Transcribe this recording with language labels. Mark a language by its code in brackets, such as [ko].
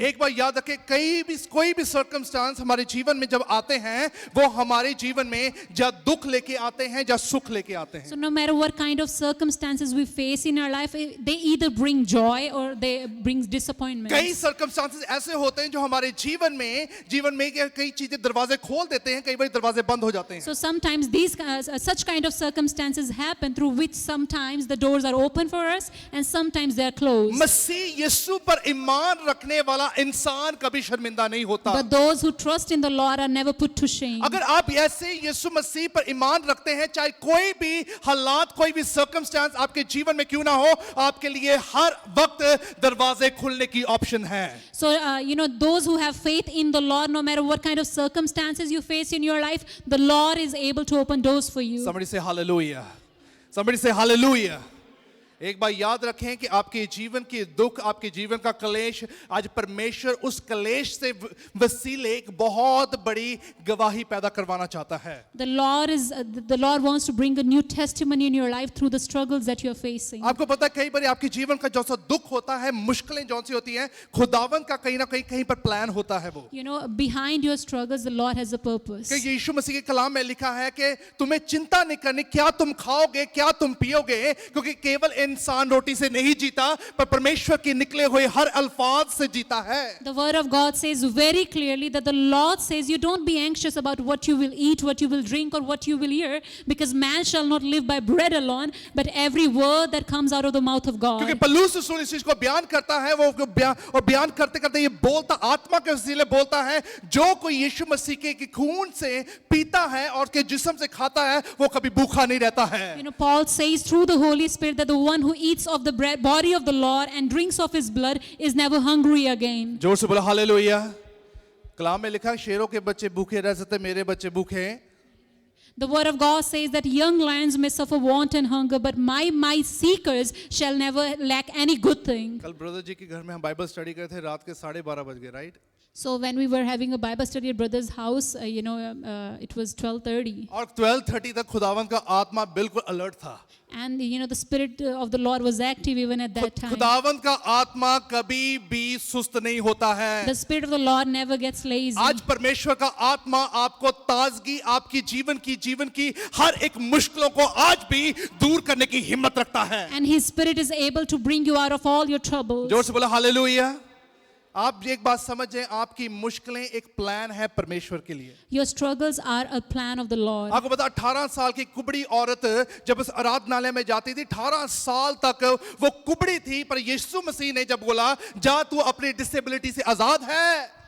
[hi] एक बार याद रखें, कोई भी सर्कमस्टांस हमारे जीवन में जब आते हैं वो हमारे जीवन में या दुख लेके आते हैं या सुख लेके आते हैं. [en] So no matter what kind of circumstances we face in our life, they either bring joy or they bring disappointment. [hi] कई सर्कमस्टांसेस ऐसे होते हैं जो हमारे जीवन में कई चीजें दरवाजे खोल देते हैं, कई बार दरवाजे बंद हो जाते हैं. [en] So sometimes such kind of circumstances happen through which sometimes the doors are open for us and sometimes they are closed. [hi] मसीह यीशु पर ईमान रखने वाला इंसान कभी शर्मिंदा नहीं होता. [en] But those who trust in the Lord are never put to shame. [hi] अगर आप ऐसे यीशु मसीह पर ईमान रखते हैं, चाहे कोई भी हालात, कोई भी सर्कमस्टेंस आपके जीवन में क्यों ना हो, आपके लिए हर वक्त दरवाजे खुलने की ऑप्शन है. [en] So those who have faith in the Lord, no matter what kind of circumstances you face in your life, the Lord is able to open doors for you. Somebody say hallelujah. Somebody say hallelujah. [hi] एक बार याद रखें कि आपके जीवन के दुख, आपके जीवन का क्लेश, आज परमेश्वर उस क्लेश से वसीले एक बहुत बड़ी गवाही पैदा करवाना चाहता है. [en] The Lord wants to bring a new testimony in your life through the struggles that you are facing. [hi] आपको पता है कई बार आपके जीवन का जो सा दुख होता है, मुश्किलें जो सी होती हैं, खुदावन का कहीं ना कहीं पर प्लान होता है. वो [en] Behind your struggles, the Lord has a purpose. [hi] कि यीशु मसीह के कलाम में लिखा है कि तुम्हें चिंता नहीं करनी, क्या तुम खाओगे, क्या तुम पियोगे, क्योंकि केवल इंसान रोटी से नहीं जीता पर परमेश्वर के निकले हुए हर अल्फाज से जीता है. [en] The word of God says very clearly that the Lord says you don't be anxious about what you will eat, what you will drink or what you will hear, because man shall not live by bread alone but every word that comes out of the mouth of God. [hi] क्योंकि पौलुस रसूल इस चीज को बयान करता है, वो बयान करते करते ये बोलता, आत्मा के वसीले बोलता है, जो कोई यीशु मसीह के खून से पीता है और के जिस्म से खाता है वो कभी भूखा नहीं रहता है. [en] Paul says through the Holy Spirit that the one who eats of the body of the Lord and drinks of his blood is never hungry again. [hi] जोर से बोलो हालेलुया. कलाम में लिखा है शेरों के बच्चे भूखे रह सकते, मेरे बच्चे भूखे. [en] The word of God says that young lions may suffer want and hunger, but my seekers shall never lack any good thing. [hi] कल ब्रदर जी के घर में हम बाइबल स्टडी कर थे, रात के 12:30 बज गए, right? [en] So when we were having a Bible study at brother's house, it was 12:30. [hi] और 12:30 तक खुदावन का आत्मा बिल्कुल अलर्ट था. [en] And the spirit of the Lord was active even at that time. [hi] खुदावन का आत्मा कभी भी सुस्त नहीं होता है. [en] The spirit of the Lord never gets lazy. [hi] आज परमेश्वर का आत्मा आपको ताजगी, आपकी जीवन की हर एक मुश्किलों को आज भी दूर करने की हिम्मत रखता है. [en] And his spirit is able to bring you out of all your troubles. [hi] जोर से बोला हालेलुया. आप एक बात समझें, आपकी मुश्किलें एक प्लान है परमेश्वर के लिए। [en] Your struggles are a plan of the Lord. [hi] आपको पता 18 साल की कुबड़ी औरत जब उस आराधनालय में जाती थी, 18 साल तक वो कुबड़ी थी, पर यीशु मसीह ने जब बोला जा तू अपनी डिसेबिलिटी से आजाद है।